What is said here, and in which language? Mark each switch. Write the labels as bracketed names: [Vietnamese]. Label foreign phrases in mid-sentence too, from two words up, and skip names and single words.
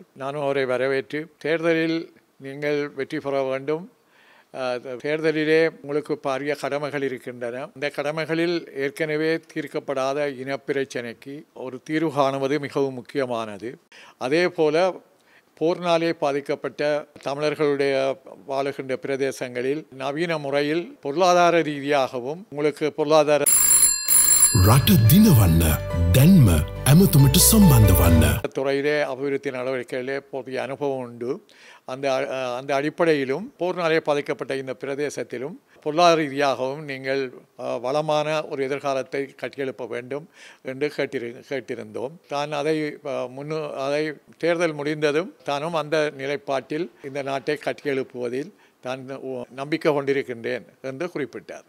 [Tamil] நானும் அவரை வரவேற்று தேர்தலில் நீங்கள் வெற்றி பெற வேண்டும், தேர்தலிலே உங்களுக்கு பாரிய கடமைகள் இருக்கின்றன, இந்த கடமைகளில் ஏற்கனவே தீர்க்கப்படாத இனப்பிரச்சனைக்கு ஒரு தீர்வு காணுவது மிகவும் முக்கியமானது. அதே போல போர்னாலே பாதிக்கப்பட்ட தமிழர்களுடைய வாழுகின்ற பிரதேசங்களில் நவீன முறையில் பொருளாதார ரீதியாகவும் உங்களுக்கு பொருளாதார [Sinhala] රට දිනවන්න දැන්ම ඇමතුමට සම්බන්ධ වන්න. [Tamil] துறையிலே அபிவிருத்தி நடவடிக்கைகளிலே போதிய அனுபவம் உண்டு. அந்த அடிப்படையிலும் போர்னாலே பாதிக்கப்பட்ட இந்த பிரதேசத்திலும் பொருளாதார ரீதியாகவும் நீங்கள் வளமான ஒரு எதிர்காலத்தை கட்டியெழுப்ப வேண்டும் என்று கேட்டிருந்தோம். தான் அதை தேர்தல் முடிந்ததும் தானும் அந்த நிலைப்பாட்டில் இந்த நாட்டை கட்டியெழுப்புவதில் தான் நம்பிக்கை கொண்டிருக்கின்றேன் என்று குறிப்பிட்டார்.